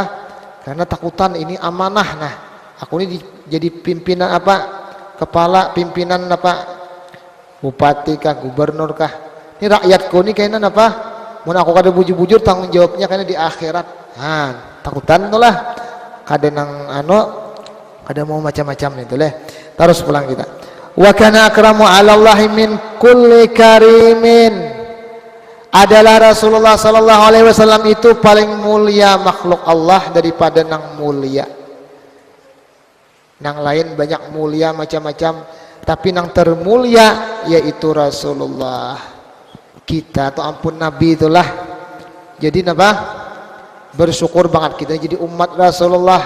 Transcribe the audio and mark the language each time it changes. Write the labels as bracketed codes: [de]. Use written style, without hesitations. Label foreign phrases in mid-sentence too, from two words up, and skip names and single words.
[bjn] Karena takutan ini amanah. Nah, aku ini jadi pimpinan kepala pimpinan bupati kah, gubernur kah. Ini rakyatku ini kayaknya mun aku kada bujur-bujur tanggung jawabnya karena di akhirat. Takutan itulah kada nang kada mau macam-macam itu leh. Terus pulang kita. [ar] وكان أكرم على الله من كل كريم. [bjn] Adalah Rasulullah [ar] صلى الله عليه وسلم [bjn] itu paling mulia makhluk Allah daripada nang mulia. Nang lain banyak mulia macam-macam, tapi nang termulia yaitu Rasulullah. Kita tuh ampun Nabi itulah. Jadi bersyukur banget kita jadi umat Rasulullah.